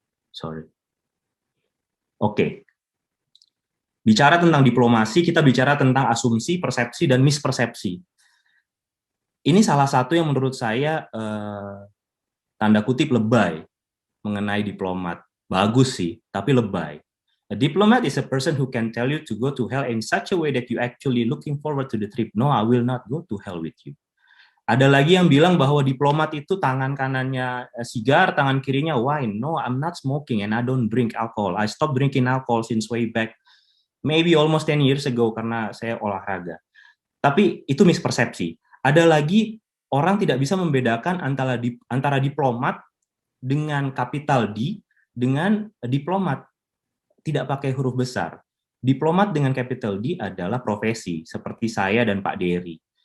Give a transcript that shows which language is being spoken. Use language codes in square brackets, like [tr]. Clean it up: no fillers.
[id] Sorry. Oke. Bicara tentang diplomasi, kita bicara tentang asumsi, persepsi, dan mispersepsi. Ini salah satu yang menurut saya tanda kutip lebay mengenai diplomat. Bagus sih, tapi lebay. [en] A diplomat is a person who can tell you to go to hell in such a way that you actually looking forward to the trip. No, I will not go to hell with you. [id] Ada lagi yang bilang bahwa diplomat itu tangan kanannya sigar, tangan kirinya wine. [en] No, I'm not smoking and I don't drink alcohol. I stopped drinking alcohol since way back, maybe almost 10 years ago, [id] karena saya olahraga. Tapi itu mispersepsi. Ada lagi orang tidak bisa membedakan antara diplomat dengan kapital D dengan diplomat tidak pakai huruf besar. Diplomat dengan capital D adalah profesi, seperti saya dan Pak Dery.